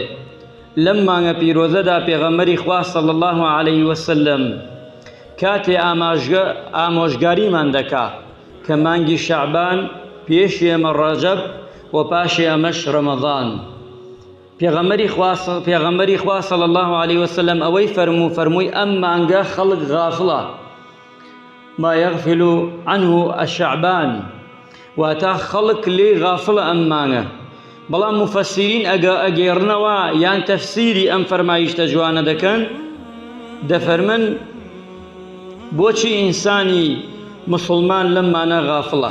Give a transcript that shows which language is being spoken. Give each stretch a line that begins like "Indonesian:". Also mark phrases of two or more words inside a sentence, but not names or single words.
Central Kurdish: لەم مانگە پیرۆزەدا پێغەمبەری خوا
Arabic: صلی الله علیه وسلم
Central Kurdish: کاتێ ئامۆژگاریمان دەکا کە مانگی شەعبان پێشی ئەمە ڕەجەب و پاشی ئەمەش ڕەمەضان. پێغەمبەری خوا
Arabic: صلی الله علیه وسلم
Central Kurdish: ئەوەی فەرمووی ئەم مانگە خەڵک غافڵە،
Arabic: ما یغفل عنه الشعبان،
Central Kurdish: واتە خەڵک لێ غافڵە ئەم مانگە. بەڵام مفەسیرین ئەگێڕنەوە یان تەفسیری ئەم فەرمایشتە جوانە دەکەن، دەفەرمن بۆچی ئینسانی مسلمان لەم مانە غافڵە؟